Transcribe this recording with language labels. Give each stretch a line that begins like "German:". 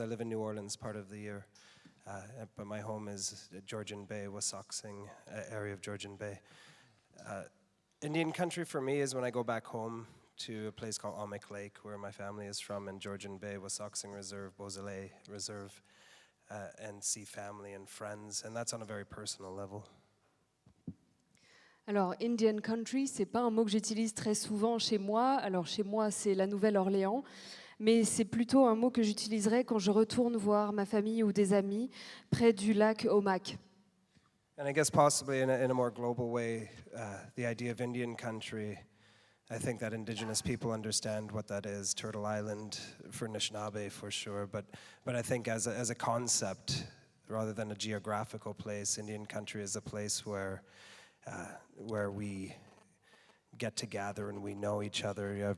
English: I live in New Orleans part of the year, but my home is Georgian Bay, Wasauksing area of Georgian Bay. Indian country for me is when I go back home to a place called Almec Lake, where my family is from, in Georgian Bay, Wasauksing Reserve, Beausoleil Reserve, and see family and friends, and that's on a very personal level.
French: Alors, Indian Country, c'est pas un mot que j'utilise très souvent chez moi. Alors, chez moi, c'est la Nouvelle-Orléans, mais c'est plutôt un mot que j'utiliserais quand je retourne voir ma famille ou des amis près du lac Omak.
English: And I guess possibly in a more global way, the idea of Indian country, I think that indigenous people understand what that is. Turtle Island for Anishinaabe for sure, but I think as a concept, rather than a geographical place, Indian country is a place where we get together and we know each other.